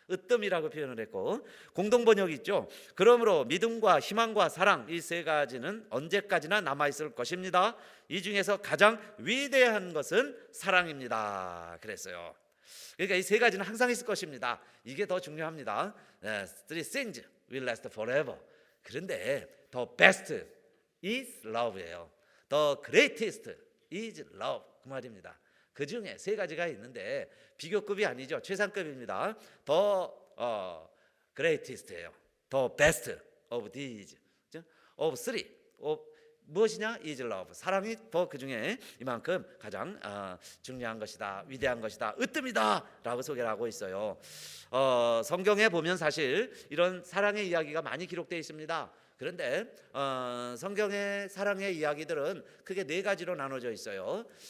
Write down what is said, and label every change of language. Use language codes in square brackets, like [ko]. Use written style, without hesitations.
[ko] 으뜸이라고 표현을 했고, 공동 번역이 있죠. 그러므로 믿음과 희망과 사랑 이 세 가지는 언제까지나 남아 있을 것입니다. 이 중에서 가장 위대한 것은 사랑입니다. 그랬어요. 그러니까 이 세 가지는 항상 있을 것입니다. 이게 더 중요합니다. [en] Three things will last forever. [ko] 그런데 [en] the best is love예요. The greatest is love, [ko] 그 말입니다. 그 중에 세 가지가 있는데 비교급이 아니죠. 최상급입니다. [en] The greatest예요. The best of these, of three, of [ko] 무엇이냐? [en] is love. [ko] 사랑이 더 그 중에 이만큼 가장 중요한 것이다, 위대한 것이다, 으뜸이다 라고 소개를 하고 있어요. 성경에 보면 사실 이런 사랑의 이야기가 많이 기록되어 있습니다. 그런데 성경의 사랑의 이야기들은 크게 네 가지로 나눠져 있어요.